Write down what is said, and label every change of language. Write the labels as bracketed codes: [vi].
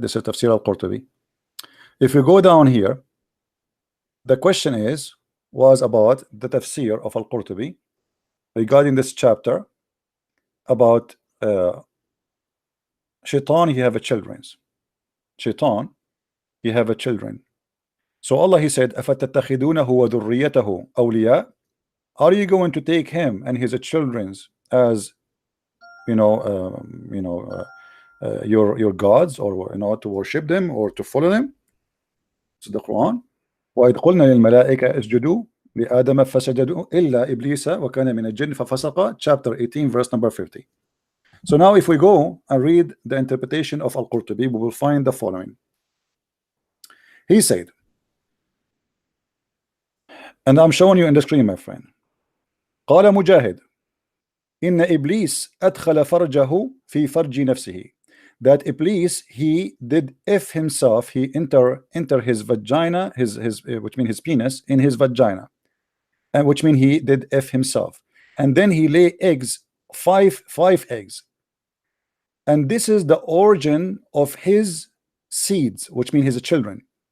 [en] This is Tafsir al-Qurtubi. If you go down here, the question was about the tafsir of al-Qurtubi regarding this chapter about shaitan, he have a children. Shaitan, he have a children. So Allah, He said, [ar] أَفَتَتَّخِذُونَهُ وَذُرِّيَّتَهُ أَوْلِيَاءَ. [en] Are you going to take him and his children's as your gods, or to worship them or to follow them? So the Quran. [ar] وَإِذْ قُلْنَا لِلْمَلَائِكَةِ اسْجُدُوا لِآدَمَ فَسَجَدُوا إِلَّا إِبْلِيسَ وَكَانَ مِنَ الْجِنِّ فَفَسَقَ, [en] chapter 18, verse number 50. So now if we go and read the interpretation of Al-Qurtubi, we will find the following. He said, and I'm showing you in the screen, my friend. [ar] قال مجاهد إن إبليس أدخل فرجه في فرج نفسه. [en] That Iblis, he did if himself, he enter his vagina, his which means his penis, in his vagina, and which means he did if himself, and then he lay eggs, five eggs, and this is the origin of his seeds, which means his children.